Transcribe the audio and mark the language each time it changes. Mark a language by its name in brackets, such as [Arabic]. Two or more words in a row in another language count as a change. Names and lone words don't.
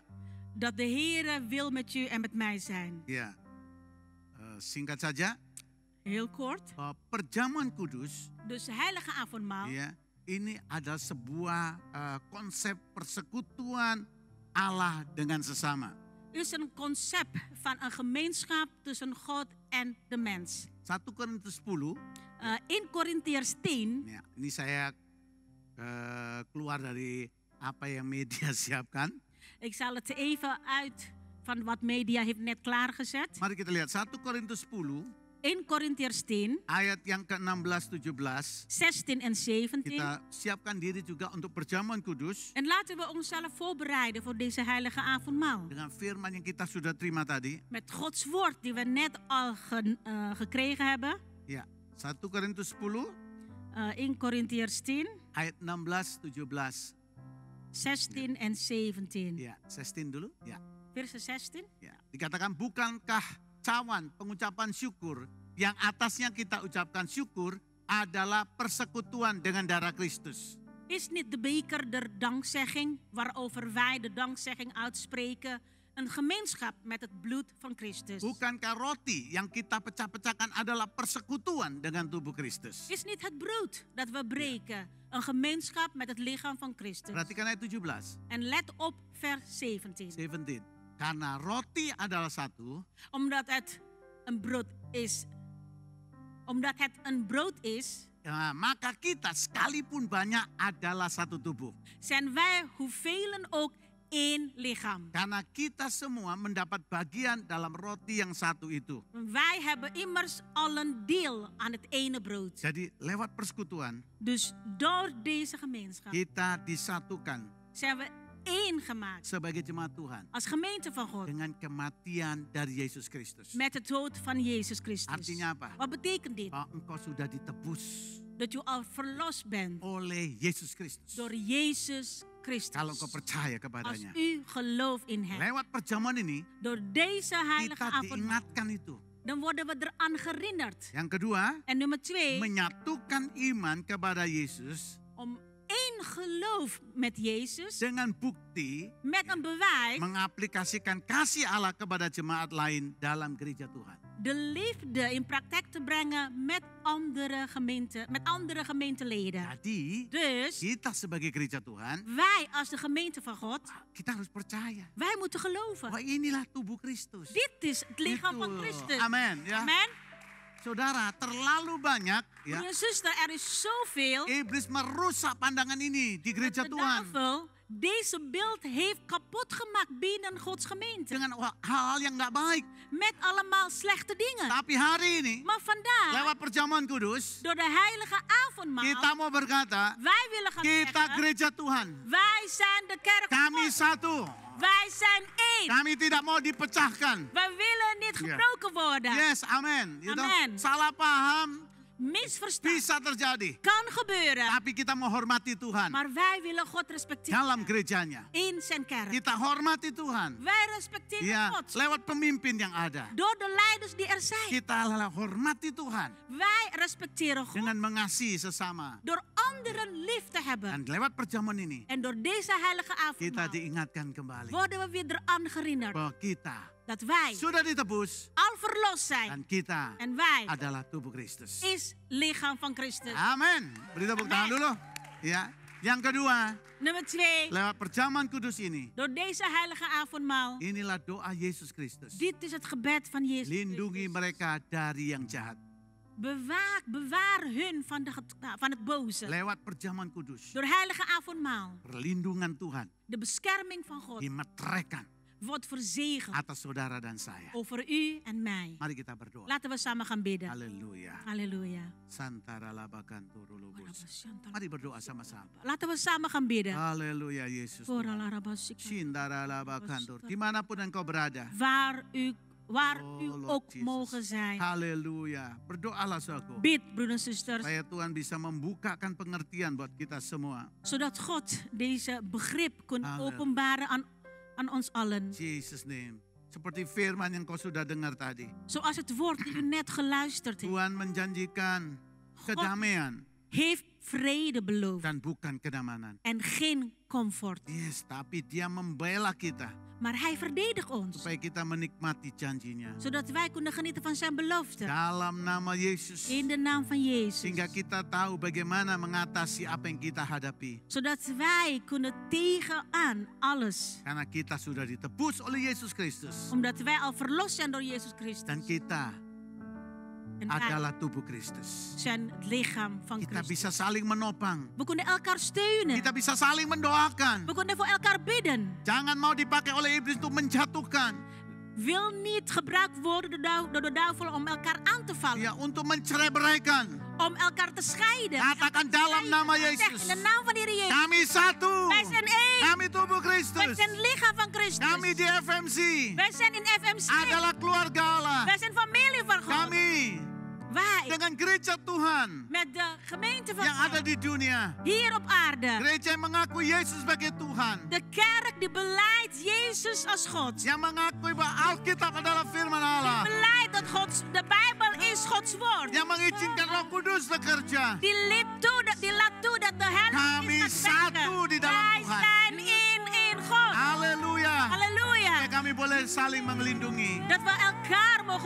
[Dutch] dat de Heer wil met u en met mij zijn. [Indonesian] Ya, singkat saja, [Dutch] Heel kort. [Indonesian] bahwa perjamuan kudus, [Dutch] Dus heilige avondmaal [Indonesian] ya, ini adalah sebuah konsep persekutuan Allah dengan sesama. [Dutch] is een concept van een gemeenschap tussen God en de mens. [Indonesian] 1 Korintus 10, [Dutch] In Korintiërs 10, [Indonesian] ya, ini saya keluar dari apa yang media siapkan. [Dutch] ik zal het even uit van wat media heeft net klaargezet. [Indonesian] Mari kita lihat 1 Korintus 10 [Dutch] In Korintiërs 10, [Indonesian] ayat yang ke-16-17. [Dutch] 16 en 17. [Indonesian] Kita siapkan diri juga untuk perjamuan kudus [Dutch] En laten we onszelf voorbereiden voor deze heilige avondmaal. [Indonesian] dengan firman yang kita sudah terima tadi. [Dutch] Met Gods woord die we net al gekregen hebben. [Indonesian] Ya, 1 Korintus 10 [Dutch] In Korintiërs 10, [Indonesian] ayat 16-17. [Dutch] 16 en 17. [Indonesian] Ya, 16 dulu. Ya, [English] Verse 16. [Indonesian] ya. Dikatakan, bukankah cawan pengucapan syukur yang atasnya kita ucapkan syukur adalah persekutuan dengan darah Kristus. [Dutch] Is niet de beker der dankzegging, waarover wij de dankzegging uitspreken, een gemeenschap met het bloed van Christus? [Indonesian] Bukankah roti yang kita pecah-pecahkan adalah persekutuan dengan tubuh Kristus? [Dutch] Is niet het brood dat we breken een gemeenschap met het lichaam van Christus? [Indonesian] Perhatikan ayat 17. [Dutch] En let op vers 17. 17. [Indonesian] Karena roti adalah satu, [Dutch] omdat het een brood is, [Indonesian] ya, maka kita sekalipun banyak adalah satu tubuh. [Dutch] zijn wij hoevelen ook één lichaam. [Indonesian] Karena kita semua mendapat bagian dalam roti yang satu itu. [Dutch] Wij hebben immers al een deel aan het ene brood. [Indonesian] Jadi lewat persekutuan [Dutch] Dus door deze gemeenschap [Indonesian] kita disatukan [Dutch] zijn we één gemaakt [Indonesian] sebagai jemaat Tuhan [Dutch] als gemeente van God [Indonesian] dengan kematian dari Yesus Kristus. [Dutch] met de dood van Jezus Christus. [Indonesian] Artinya apa? [Dutch] Wat betekent dit? [Indonesian] Bahwa engkau sudah ditebus [Dutch] Dat je al verlost bent [Indonesian] oleh Yesus Kristus. [Dutch] door Jezus [Indonesian] Kalau engkau [Dutch] Christus. [Indonesian] percaya [Dutch] Als [Indonesian] kepadanya. [Dutch] u gelooft in hem. [Indonesian] Lewat perjamuan ini [Dutch] Door deze heilige [Indonesian] kita [Dutch] avond, [Indonesian] diingatkan itu. [Dutch] dan worden we eraan herinnerd. [Indonesian] Yang kedua, [Dutch] En nummer 2, [Indonesian] menyatukan iman kepada Yesus [Dutch] om één geloof met Jezus, [Indonesian] dengan bukti [Dutch] met een bewijs, [Indonesian] mengaplikasikan kasih Allah kepada jemaat lain dalam gereja Tuhan. [Dutch] de liefde in praktijk te brengen met andere gemeenteleden. [Indonesian] Jadi [Dutch] Dus [Indonesian] kita sebagai gereja Tuhan, [Dutch] wij als de gemeente van God, [Indonesian] kita harus percaya [Dutch] wij moeten geloven. [Indonesian] bahwa inilah tubuh Kristus. [Dutch] Dit is het lichaam [Indonesian] Itu. [Dutch] van Christus. [Indonesian] Amin. Ya. [Dutch] Amen. [Indonesian] Saudara, terlalu banyak ya, [Dutch] Broer en zuster, er is zoveel [Indonesian] iblis merusak pandangan ini di [Dutch] dat [Indonesian] gereja [Dutch] de [Indonesian] Tuhan [Dutch] duivel deze beeld heeft kapot gemaakt binnen Gods gemeente. [Indonesian] dengan hal-hal yang nggak baik. [Dutch] Met allemaal slechte dingen. [Indonesian] Tapi hari ini [Dutch] Maar vandaag, [Indonesian] lewat perjamuan kudus [Dutch] door de heilige avondmaal, [Indonesian] kita mau berkata, [Dutch] wij willen gaan [Indonesian] kita [Dutch] zeggen, [Indonesian] gereja Tuhan. [Dutch] wij zijn de kerk van [Indonesian] Kami [Dutch] God. [Indonesian] satu. [Dutch] Wij zijn één. [Indonesian] Kami tidak mau dipecahkan. [Dutch] Wij willen niet gebroken worden. [English] Yes, amin. You know, [Dutch] Amen. [Indonesian] salah paham [Dutch] Misverstand [Indonesian] bisa terjadi. [Dutch] kan gebeuren. [Indonesian] Tapi kita menghormati Tuhan [Dutch] Maar wij willen God respecteren [Indonesian] dalam gerejanya. [Dutch] in zijn kerk. [Indonesian] Kita hormati Tuhan. [Dutch] Wij respecteren [Indonesian] Ya, [Dutch] God [Indonesian] lewat pemimpin yang ada. [Dutch] door de leiders die er zijn. [Indonesian] Kita hormati Tuhan [Dutch] Wij respecteren God [Indonesian] dengan mengasihi sesama. [Dutch] door anderen lief te hebben. [Indonesian] Dan lewat perjamuan ini [Dutch] En door deze heilige [Indonesian] kita [Dutch] avondmaal [Indonesian] diingatkan kembali [Dutch] worden we weer eraan herinnerd [Indonesian] bahwa kita [Dutch] dat wij [Indonesian] sudah ditebus [Dutch] al verlost zijn. [Indonesian] dan kita [Dutch] En wij [Indonesian] adalah tubuh Kristus. [Dutch] is lichaam van Christus. [Indonesian] Amin. Beri tepuk tangan dulu. Ya. Yang kedua, [Dutch] Nummer 2, [Indonesian] lewat perjamuan kudus ini, [Dutch] door deze heilige avondmaal. [Indonesian] inilah doa Yesus Kristus. [Dutch] Dit is het gebed van Jezus [Indonesian] Lindungi [Dutch] Christus. [Indonesian] mereka dari yang jahat. [Dutch] Bewaar hun van het boze. [Indonesian] Lewat perjamuan kudus, [Dutch] Door heilige avondmaal. [Indonesian] perlindungan Tuhan [Dutch] De bescherming van God [Indonesian] dimetrekan [Dutch] wordt verzegeld [Indonesian] atas saudara dan saya. [Dutch] over u en mij. [Indonesian] Mari kita berdoa. [Dutch] Laten we samen gaan bidden. [Indonesian] Haleluya. [Dutch] Halleluja. Santara labakan turulubus. [Indonesian] Mari berdoa sama-sama. [Dutch] Laten we samen gaan bidden. [Indonesian] Haleluya Yesus. Shindara labakan tur. Dimanapun engkau berada. [Dutch] Waar u [English] Oh, Lord [Dutch] ook [English] Jesus. [Dutch] mogen zijn. [Indonesian] Haleluya. Berdoalah saudaraku. [Dutch] Bid, broeders en zusters, [Indonesian] Supaya Tuhan bisa membukakan pengertian buat kita semua. [Dutch] zodat God deze begrip kan Halleluja. openbaren aan ons allen. [English] Jesus name. [Indonesian] Seperti firman yang kau sudah dengar tadi. [Dutch] Zoals het woord die u net geluisterd heeft, [Indonesian] Tuhan menjanjikan kedamaian [Dutch] heeft vrede beloofd [Indonesian] dan bukan kedamanan. [Dutch] en geen comfort. [Indonesian] Yes, tapi dia membela kita [Dutch] Maar hij verdedigt ons, [Indonesian] supaya kita menikmati janjinya. [Dutch] zodat wij kunnen genieten van zijn belofte. [Indonesian] Dalam nama Yesus. [Dutch] In de naam van Jezus. [Indonesian] Sehingga kita tahu bagaimana mengatasi apa yang kita hadapi. [Dutch] Zodat wij kunnen tegenaan alles. [Indonesian] Karena kita sudah ditebus oleh Yesus Kristus. [Dutch] Omdat wij al verlost zijn door Jezus [Indonesian] Dan [Dutch] Christus. [Indonesian] kita [Dutch] En wij [Indonesian] adalah tubuh Kristus. [Dutch] zijn het lichaam van [Indonesian] Kita [Dutch] Christus. [Indonesian] bisa saling menopang. [Dutch] We kunnen elkaar steunen. [Indonesian] Kita bisa saling mendoakan. [Dutch] We kunnen voor elkaar bidden. [Indonesian] Jangan mau dipakai oleh iblis untuk menjatuhkan. [Dutch] Wil niet gebruikt worden door de duivel om elkaar aan te vallen. [Indonesian] Ya, untuk mencerai-beraikan. [Dutch] Om elkaar te scheiden. [Indonesian] Katakan dalam nama [Dutch] Zeg, [Indonesian] Yesus. [Dutch] in de naam van de Heer Jezus. [Indonesian] Kami satu. [Dutch] Wij zijn één. [Indonesian] Kami tubuh [Dutch] Wij [Indonesian] Kristus. [Dutch] zijn het lichaam van Christus. [Indonesian] Kami di FMC [Dutch] Wij zijn in FMC. [Indonesian] adalah keluarga Allah. [Dutch] Wij zijn familie van God. [Indonesian] Kami [Dutch] Wij [Indonesian] dengan gereja Tuhan [Dutch] met de gemeente van [Indonesian] yang ada [Dutch] God. [Indonesian] di dunia. [Dutch] Hier op aarde. [Indonesian] Gereja yang mengakui Yesus sebagai Tuhan. [Dutch] De kerk die beleidt Jezus als God. [Indonesian] Yang mengakui bahwa Alkitab adalah firman Allah. [Dutch] Beleidt dat de Bijbel is Gods woord. [Indonesian] Yang mengizinkan Roh Kudus bekerja. [Dutch] Die laat toe dat de [Indonesian] Kami [Dutch] Heilige [Indonesian] satu di dalam [Dutch] Wij [Indonesian] Tuhan. [Dutch] zijn in God. [Indonesian] Haleluya. [Dutch] Halleluja. [Indonesian] Supaya kami boleh saling melindungi [Dutch] Dat we elkaar mogen